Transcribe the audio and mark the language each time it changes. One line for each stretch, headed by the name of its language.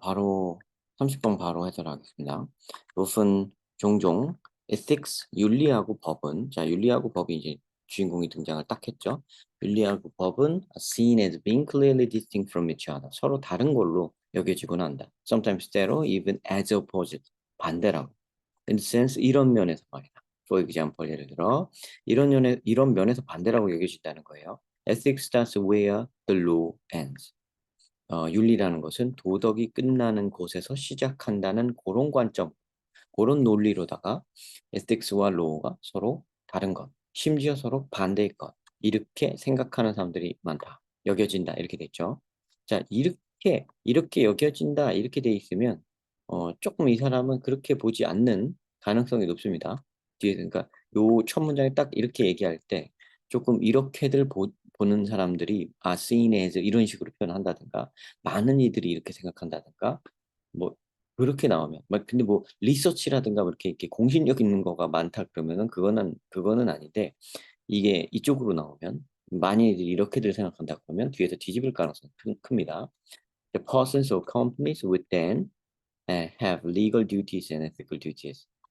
Korean: 바로 30번 바로 해설하겠습니다. 우선 종종 ethics, 윤리하고 법은, 자, 윤리하고 법이 이제 주인공이 등장을 딱 했죠. 윤리하고 법은
English: are seen as being clearly distinct from each other.
Korean: 서로 다른 걸로 여겨지곤 한다.
English: Sometimes
Korean: 때로
English: even as opposite,
Korean: 반대라고.
English: In the sense,
Korean: 이런 면에서 말이다.
English: For example,
Korean: 예를 들어 이런 면에서 반대라고 여겨진다는 거예요.
English: Ethics starts where the law ends.
Korean: 윤리라는 것은 도덕이 끝나는 곳에서 시작한다는 그런 관점, 그런 논리로다가 에스텍스와 로우가 서로 다른 것, 심지어 서로 반대의 것, 이렇게 생각하는 사람들이 많다. 여겨진다. 이렇게 됐죠. 자, 이렇게 여겨진다. 이렇게 돼 있으면, 조금 이 사람은 그렇게 보지 않는 가능성이 높습니다. 뒤에, 그러니까 요 첫 문장에 딱 이렇게 얘기할 때 조금 이렇게들 보는 사람들이 seen as 이런 식으로 표현한다든가 많은 이들이 이렇게 생각한다든가 뭐 그렇게 나오면 근데 뭐 리서치라든가 뭐 이렇게 공신력 있는 거가 많다 그러면은 그거는 아닌데 이게 이쪽으로 나오면 많은 이들이 이렇게들 생각한다 그러면 뒤에서 뒤집을 가능성이 큽니다.
English: The persons or companies would then have legal duties and ethical duties.